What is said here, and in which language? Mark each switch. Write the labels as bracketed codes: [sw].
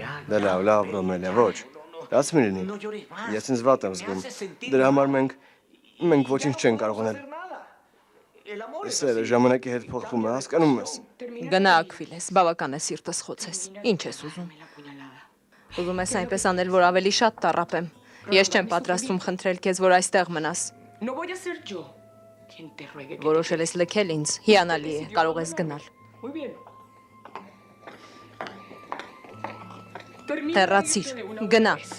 [hy] Դե լավ, Ռոմելիա, ոչ։ Դաս մի լինի։ Ես ինձ վատ եմ զգում։ Դրա համար մենք ոչինչ չենք կարող անել։ Սերը ժամանակի հետ փոխվում է, հասկանում ես։ Գնա Աքվիլես, բավական է սիրտս խոցես։ Ինչ ես ուզում։ Ուզում ես այնպես անել, որ ավելի շատ տառապեմ։ Ես չեմ պատրաստվում խնդրել քեզ, որ այստեղ մնաս։ [es] No voy a ser yo quien te ruegue. [hy] Որոշել ես լքել ինձ, հիանալի է, կարող ես գնալ։ [es] Muy bien. [hy] Հեռացիր, գնա։